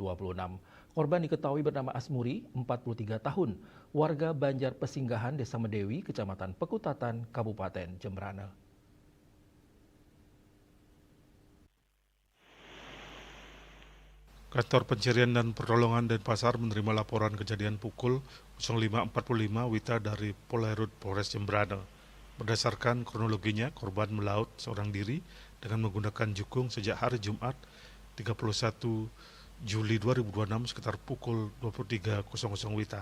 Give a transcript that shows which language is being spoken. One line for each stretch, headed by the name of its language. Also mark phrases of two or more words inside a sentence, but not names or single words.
Indonesian: Korban diketahui bernama Asmuri, 43 tahun, warga Banjar Pesinggahan, Desa Medewi, Kecamatan Pekutatan, Kabupaten Jemberana. Kantor Pencarian dan Pertolongan Denpasar menerima laporan kejadian pukul 05.45 WITA dari Polairut Polres Jemberana. Berdasarkan kronologinya, korban melaut seorang diri dengan menggunakan jukung sejak hari Jumat 31 Juli 2026 sekitar pukul 23.00 WITA.